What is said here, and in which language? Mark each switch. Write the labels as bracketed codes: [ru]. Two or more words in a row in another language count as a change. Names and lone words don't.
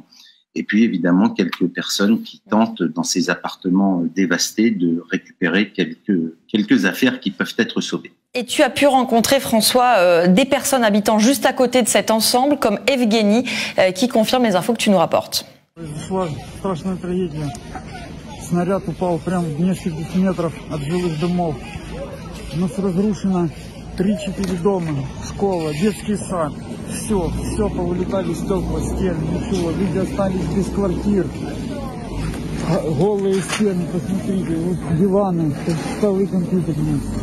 [fr] Et puis évidemment quelques personnes qui tentent dans ces appartements dévastés de récupérer quelques affaires qui peuvent être sauvées. Et tu as pu rencontrer, François, des personnes habitant juste à côté de cet ensemble, comme Evgeny, qui confirme les infos que tu nous rapportes. [ru] Произошла страшная трагедия. Снаряд упал прямо в нескольких метров от жилых домов. У нас разрушено 3-4 дома, школа, детский сад. Все повылетали стекла, стены, ничего. Люди остались без квартир. Голые стены, посмотрите, вот диваны, столы компьютерные.